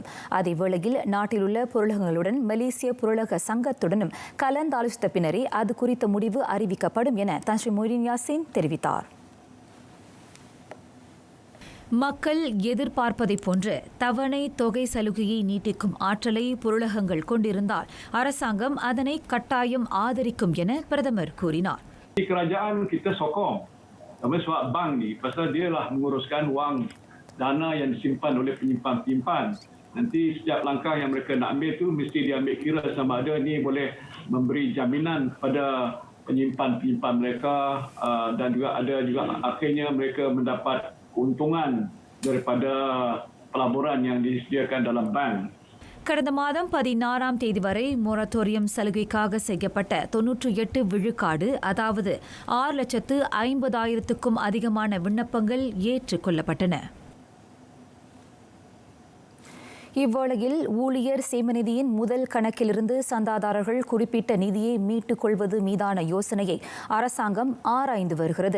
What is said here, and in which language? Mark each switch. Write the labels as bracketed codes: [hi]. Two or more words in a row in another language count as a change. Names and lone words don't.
[ta] அதேவேளையில் நாட்டில் உள்ள பொருளகங்களுடன் மலேசிய பொருளக சங்கத்துடனும் கலந்தாலோசித்த பின்னரே அது குறித்த முடிவு அறிவிக்கப்படும் என தான் ஸ்ரீ மொய்தீன் யாசின் தெரிவித்தார். மக்கள் எதிர்பார்ப்பதைப் போன்று தவணை தொகை சலுகையை நீட்டிக்கும் ஆற்றலை பொருளகங்கள் கொண்டிருந்தால் அரசாங்கம் அதனை கட்டாயம் ஆதரிக்கும் என பிரதமர் கூறினார். [ms] Kerajaan kita sokong, tapi sebab bank ni pasal dia lah menguruskan wang dana yang disimpan oleh penyimpan-penyimpan. Nanti setiap langkah yang mereka nak ambil tu mesti diambil kira sama ada ni boleh memberi jaminan kepada penyimpan-penyimpan mereka dan juga ada juga akhirnya mereka mendapat keuntungan daripada pelaburan yang disediakan dalam bank. [ta] கடந்த மாதம் 16ஆம் தேதி வரை மொரட்டோரியம் சலுகைக்காக செய்யப்பட்ட 98 விழுக்காடு, அதாவது 6,50,000க்கும் அதிகமான விண்ணப்பங்கள் ஏற்றுக்கொள்ளப்பட்டன. இவ்வேளையில் ஊழியர் சேமநிதியின் முதல் கணக்கிலிருந்து சந்தாதாரர்கள் குறிப்பிட்ட நிதியை மீட்டுக் கொள்வது மீதான யோசனையை அரசாங்கம் ஆராய்ந்து வருகிறது.